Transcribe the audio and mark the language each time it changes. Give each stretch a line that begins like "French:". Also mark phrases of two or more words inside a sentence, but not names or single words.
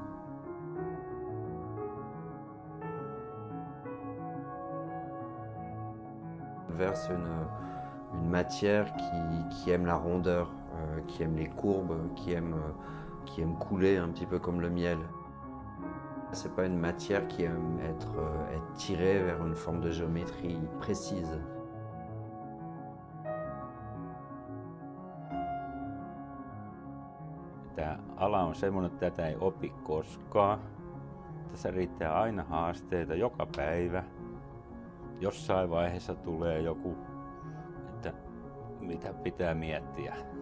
French: Le verre, c'est une matière qui aime la rondeur, qui aime les courbes, qui aime couler un petit peu comme le miel. C'est pas une matière qui aime être tirée vers une forme de géométrie précise.
Finnish: Tämä ala on semmoinen, että tätä ei opi koskaan. Tässä riittää aina haasteita joka päivä. Jossain vaiheessa tulee joku, että mitä pitää miettiä.